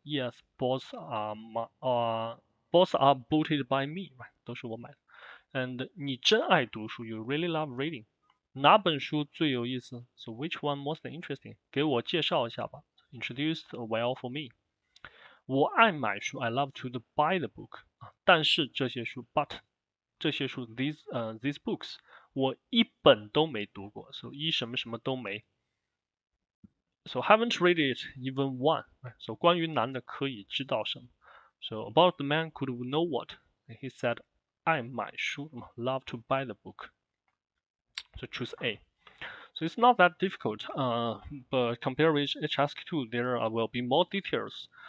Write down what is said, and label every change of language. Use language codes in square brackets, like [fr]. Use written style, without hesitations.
[en] Yes, both are both are bought by me， [zh] 都是我买的。 [en] And [zh] 你真爱读书 [en] ，You really love reading。 [zh] 哪本书最有意思 [en] ？So which one most interesting？ [zh] 给我介绍一下吧。 [en] Introduce well for me。 [zh] 我爱买书， [en] I love to buy the book。 [zh] 但是这些书，but 这些书， [en] these books， [zh] 我一本都没读过，so 一什么什么都没。 [en] So haven't read it even one。 So [zh] 关于男的可以知道什么？ [en] So about the man could we know what？ He said [zh] 爱买书， [en] love to buy the book. So choose A. So it's not that difficult, but compared with HSK2, there will be more details.